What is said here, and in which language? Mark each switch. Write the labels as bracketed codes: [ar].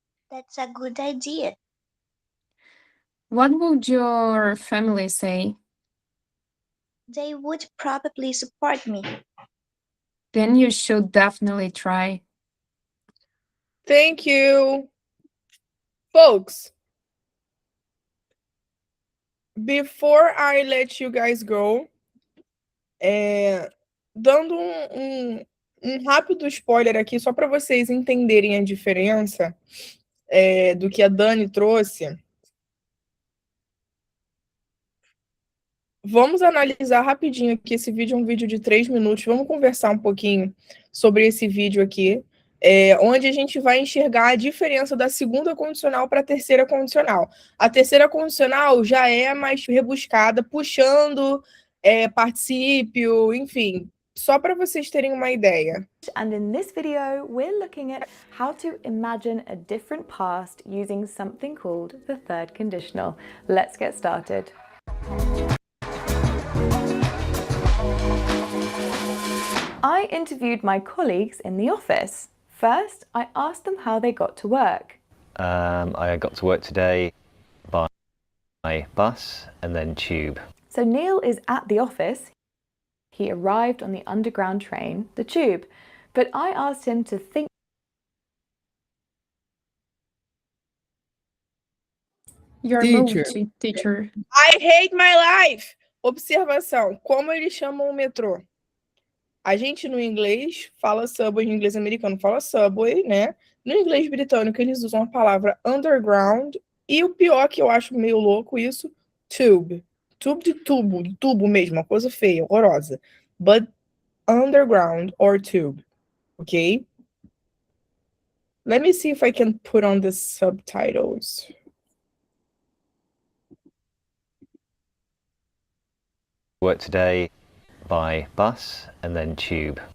[en] That's a good idea. What would your family say? They would probably support me. Then you should definitely try. Thank you. Folks, before I let you guys go, [pt] dando um rápido spoiler aqui, só para vocês entenderem a diferença do que a Dani trouxe. Vamos analisar rapidinho aqui. Esse vídeo é um vídeo de 3 minutos. Vamos conversar um pouquinho sobre esse vídeo aqui, onde a gente vai enxergar a diferença da segunda condicional para a terceira condicional. A terceira condicional já é mais rebuscada, puxando particípio, enfim, só para vocês terem uma ideia. [en] And in this video, we're looking at how to imagine a different past using something called the third conditional. Let's get started. I interviewed my colleagues in the office. First, I asked them how they got to work. I got to work today by bus and then tube. So Neil is at the office. He arrived on the underground train, the tube, but I asked him to think. Your Teacher. mood, teacher. I hate my life! [pt] Observação, como eles chamam o metrô? A gente no inglês fala subway, no inglês americano fala subway, né? No inglês britânico eles usam a palavra underground e o pior que eu acho meio louco isso, tube. Tube de tubo mesmo, uma coisa feia, horrorosa. [en] But underground or tube, okay? Let me see if I can put on the subtitles. Work today by bus and then tube.